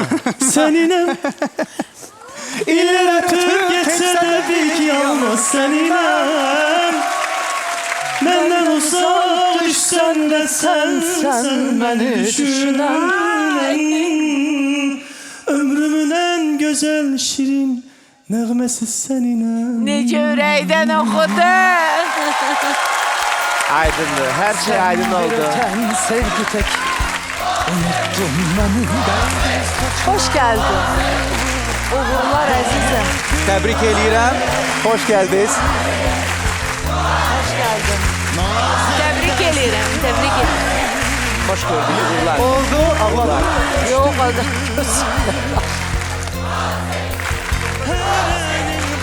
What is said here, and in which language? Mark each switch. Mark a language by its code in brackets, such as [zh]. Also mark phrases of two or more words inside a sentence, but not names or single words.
[az] Səninlə İllər ötüb geçsə də bil ki yalnız səninlə Məndən uzaq düşsən də sən məni düşünən Ömrümün ən gözəl şirin nəğməsi səninlə Necə ürəkdən oxudun. Aydındır, hər şey aydın oldu. [tr] Öten sevgi tek. Unuttum beni ben. Hoş geldin. [az] Uğurlar əzizim. Təbrik eləyirəm. Xoş gəldiniz. [tr] Hoş geldin. [az] Təbrik eləyirəm, təbrik eləyirəm. Xoş gördük, uğurlar. Oldu, ağladım. [tr] Yok adam. Her